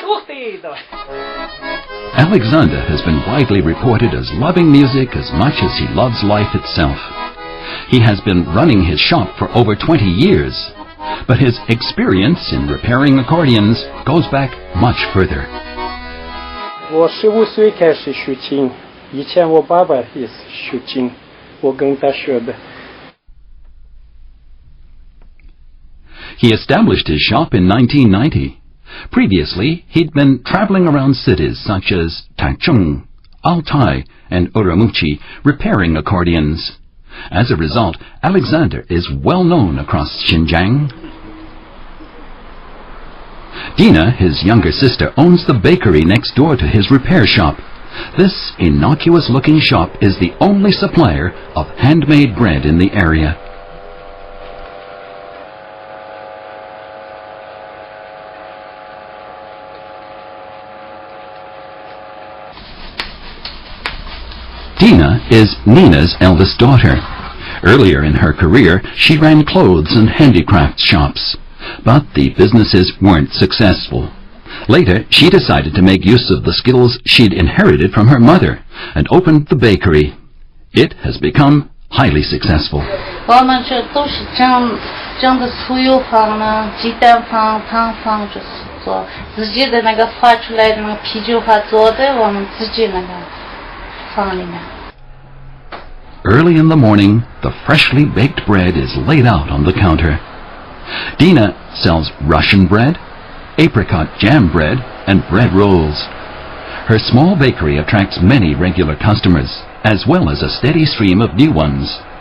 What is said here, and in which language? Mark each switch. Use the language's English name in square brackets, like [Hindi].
[English] Alexander has been widely reported as loving music as much as he loves life itself. He has been running his shop for over 20 years, but his experience in repairing accordions goes back much further. [Chinese] 我15岁开始学琴，以前我爸爸也是学琴，我跟他学的。 [English] He established his shop in 1990. Previously, he'd been traveling around cities such as Taichung, Altai, and Urumqi repairing accordions. As a result, Alexander is well known across Xinjiang. Dina, his younger sister, owns the bakery next door to his repair shop. This innocuous-looking shop is the only supplier of handmade bread in the area. Dina is Nina's eldest daughter. Earlier in her career, she ran clothes and handicrafts shops, but the businesses weren't successful. Later, she decided to make use of the skills she'd inherited from her mother and opened the bakery. It has become highly successful. [Chinese] 我们这都是整的酥油坊呢，鸡蛋坊、糖坊，就是做自己的那个发出来的那个啤酒花做的，我们自己那个坊里面。 [English] Early in the morning, the freshly baked bread is laid out on the counter. Dina sells Russian bread, apricot jam bread, and bread rolls. Her small bakery attracts many regular customers, as well as a steady stream of new ones.